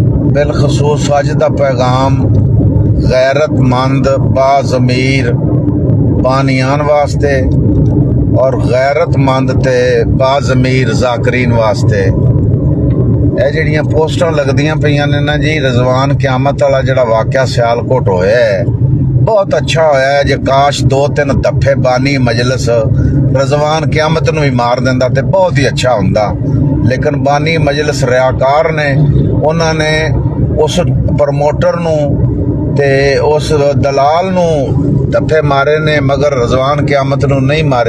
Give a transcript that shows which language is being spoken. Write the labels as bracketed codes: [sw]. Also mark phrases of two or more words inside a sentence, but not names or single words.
[ur] بالخصوص آج کا پیغام غیرت مند باضمیر بانیان واسطے اور غیرت مند تے باضمیر ذاکرین واسطے. [pa] ਇਹ ਜਿਹੜੀਆਂ ਪੋਸਟਾਂ ਲੱਗਦੀਆਂ ਪਈਆਂ ਨੇ ਨਾ ਜੀ, ਰਿਜ਼ਵਾਨ ਕਿਆਮਤ ਵਾਲਾ ਜਿਹੜਾ ਵਾਕਿਆ ਸਿਆਲਕੋਟ ਹੋਇਆ ਹੈ, ਬਹੁਤ ਅੱਛਾ ਹੋਇਆ ਹੈ। ਜੇ ਕਾਸ਼ 2-3 ਦਫੇ ਬਾਨੀ ਮਜਲਿਸ ਰਿਜ਼ਵਾਨ ਕਿਆਮਤ ਨੂੰ ਵੀ ਮਾਰ ਦਿੰਦਾ ਤੇ ਬਹੁਤ ਹੀ ਅੱਛਾ ਹੁੰਦਾ। ਲੇਕਿਨ ਬਾਨੀ ਮਜਲਿਸ ਰਿਆਕਾਰ ਨੇ, ਉਹਨਾਂ ਨੇ ਉਸ ਪ੍ਰਮੋਟਰ ਨੂੰ ਤੇ ਉਸ ਦਲਾਲ ਨੂੰ ਦਫੇ ਮਾਰੇ ਨੇ, ਮਗਰ ਰਿਜ਼ਵਾਨ ਕਿਆਮਤ ਨੂੰ ਨਹੀਂ ਮਾਰੇ।